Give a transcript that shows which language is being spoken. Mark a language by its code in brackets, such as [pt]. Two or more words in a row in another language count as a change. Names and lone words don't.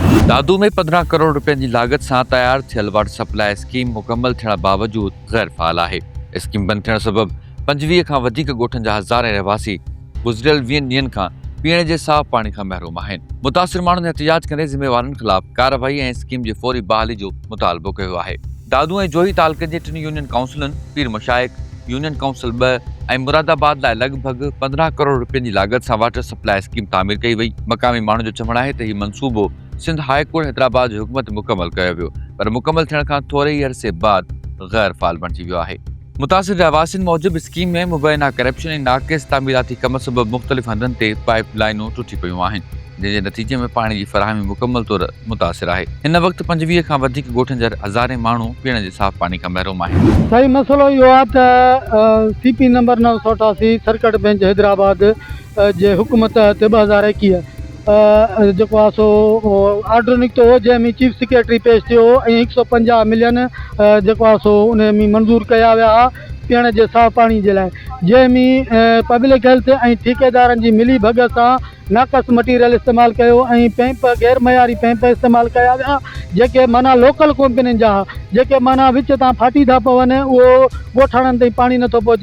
[sd] दादू में 15 करोड़ [ur] روپے کی لاگت سے [sd] तैयार थियल [en] water supply scheme [sd] मुकम्मल थियण बावजूद गैर फाल है। स्कीम बंद थियण सबब 25 खां वधीक ॻोठनि जा हज़ारे रहवासी गुज़िरियल 20 ॾींहनि खां पीअण जे साफ़ पाणी खां महरूम आहिनि। मुतासिर माण्हुनि एहतिजाज करे ज़िम्मेवारनि ख़िलाफ़ कार्रवाई ऐं स्कीम जी फौरी बहाली जो मुतालबो कयो आहे। दादू ऐं जोही तालुक़नि जे 3 यूनियन काउंसिलनि पीर मशाइक यूनियन काउंसिल 2 ऐं मुरादाबाद लाइ लॻभॻि 15 करोड़ [ur] روپے کی لاگت سے [en] water supply scheme [sd] तामीर कई वई। मक़ामी माण्हुनि जो चवणु आहे त हीउ मनसूबो सिंध हाई कोर्ट हैदराबाद जी हुकूमत मुकम्मल कयो वियो, पर मुकम्मल थियण खां थोरे ई अरसे बाद गैर फाल बणिजी वियो आहे। मुतासिर रहवासियुनि मूजिबि स्कीम में मुबैना करप्शन ऐं नाक़िस तामीराती कम सबबि मुख़्तलिफ़ हंधनि ते पाइप लाइनूं टुटी पयूं आहिनि, जंहिंजे नतीजे में पाणी जी फराहमी मुकम्मल तौर मुतासिर आहे। हिन वक़्तु 25 खां वधीक ॻोठनि जा हज़ारे माण्हू पीअण जे साफ़ पाणी खां महरूम आहिनि। सही मसलो इहो आहे त CP नंबर 988 [en] circuit bench [sd] हैदराबाद जे हुकूमत ते 2021 जेको आहे सो ऑर्डर निकितो हो, जंहिंमें [en] chief secretary [sd] पेश थियो ऐं 150 मिलियन जेको आहे सो उन में मंज़ूर कया विया पीअण जे साफ़ पाणी जे लाइ, जंहिंमें [en] public health [sd] ऐं ठेकेदारनि जी मिली भगत सां नाक़स मटीरियल इस्तेमालु कयो ऐं पैंप गैर मयारी पैंप इस्तेमालु कया विया, जेके माना लोकल कंपनियुनि जा जेके माना विच तां फाटी था पवनि, उहो ॻोठाणनि ताईं पाणी नथो पहुचे।